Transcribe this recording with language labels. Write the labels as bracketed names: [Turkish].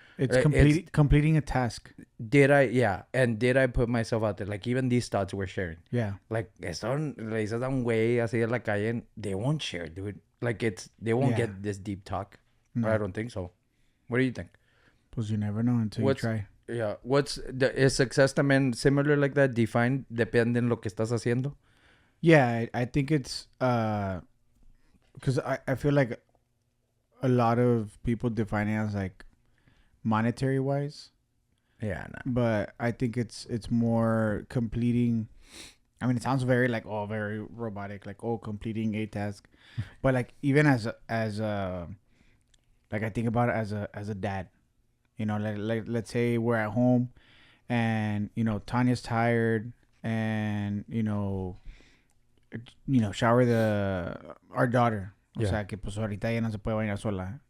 [English] It's completing a task. Did I put myself out there? Like, even these thoughts we're sharing. Yeah. [Spanish] Like, le dices a un güey así en la calle, they won't share, dude. [English] Like, they won't get this deep talk. No. I don't think so. What do you think? Pues you never know until you try. Yeah. Is success también similar like that? Defined, depende en lo que estás haciendo? Yeah, I think it's... because I feel like a lot of people define it as like monetary wise. Yeah, no. But I think it's more completing. I mean, it sounds very like, very robotic, like, completing a task. But like, even as like, I think about it as a dad, you know, like let's say we're at home and, you know, Tanya's tired and, you know, shower our daughter. [Spanish] O sea, que pues ahorita ya no se puede bañar sola.